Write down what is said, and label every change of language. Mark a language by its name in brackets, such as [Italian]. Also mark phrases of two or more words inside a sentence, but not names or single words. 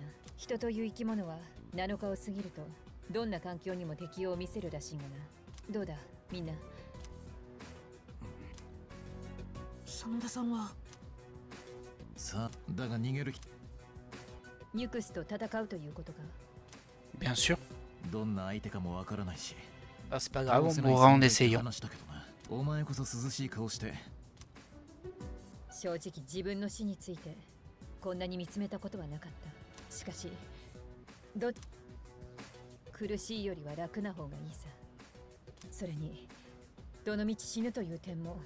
[Japanese] 人という生き物は7日を過ぎるとどんな環境にも適応を見せるらしいがな。どうだみんな。真田さんはさあ、だが逃げるニュクスと戦うということか。 [French] Bien sûr. [Japanese] どんな相手かもわからないし。 [French] Ah, c'est pas grave, on mourra en essayant. [Japanese] 話したけどな。お前こそ涼しい顔して。正直自分の死についてこんなに見つめたことはなかった。しかし苦しいよりは楽な方がいいさ。それにどの道死ぬという点も